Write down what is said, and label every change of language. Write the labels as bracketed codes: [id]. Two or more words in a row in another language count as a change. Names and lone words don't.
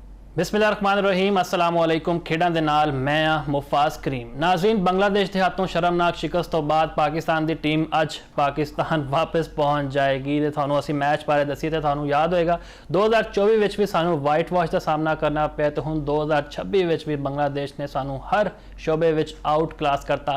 [ar] بسم الله الرحمن الرحيم السلام عليكم. [pa] کھیڈاں دے نال میں مفاز کریم. [ur] ناظرین، بنگلہ دیش کے ہاتھوں شرمناک شکست تو بعد پاکستان کی ٹیم اج پاکستان واپس پہنچ جائے گی. [pa] تے تہانوں اسیں میچ بارے دسیئے تے تہانوں یاد ہووے گا 2024 وی سانوں [en] white wash [pa] کا سامنا کرنا پے، تے ہن 2026 وی بنگلہ دیش نے سانوں ہر شعبے وچ [en] out class [pa] करता।